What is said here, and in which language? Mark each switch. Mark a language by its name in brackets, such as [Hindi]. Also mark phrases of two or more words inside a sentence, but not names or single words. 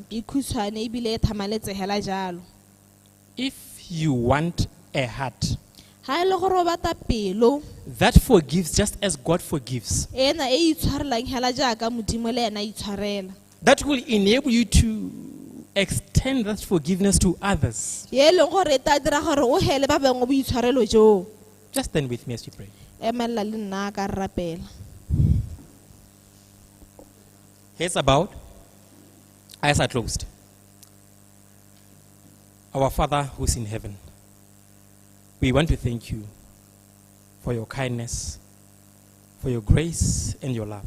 [Tswana] e khutshwane ebile e thamaletse hela jalo [English] If you want a heart [Tswana] ga e le gore o bata pelo [English] that forgives just as God forgives, [Tswana] ena e itshwarelang hela jaaka modimo le ena itshwarela [English] that will enable you to extend that forgiveness to others. [Tswana] ye e leng gore e tla dira gore o hele ba bangwe boitshwarelo joo [English] Just stand with me as we pray. [Tswana] emelela le nna ka rapela [English] Heads are bowed, eyes are closed. Our Father who's in heaven, we want to thank you for your kindness, for your grace and your love.